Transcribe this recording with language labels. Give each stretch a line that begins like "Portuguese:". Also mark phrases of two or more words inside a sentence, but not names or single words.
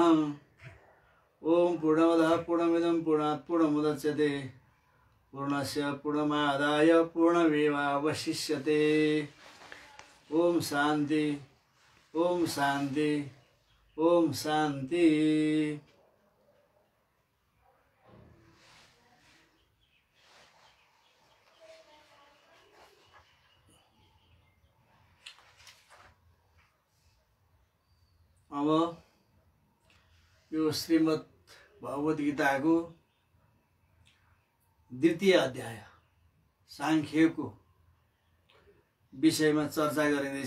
Sanskrit: ओम पूर्णमदः पूर्णमिदं पूर्णात् पूर्णमुदच्यते पूर्णस्य पूर्णमादाय पूर्णमेवावशिष्यते। ओम शांति ओम शांति ओम शांति।
Nepali: अब यो श्रीमद् भगवद गीता को द्वितीय अध्याय सांख्यको विषयमा चर्चा गरिँदैछ।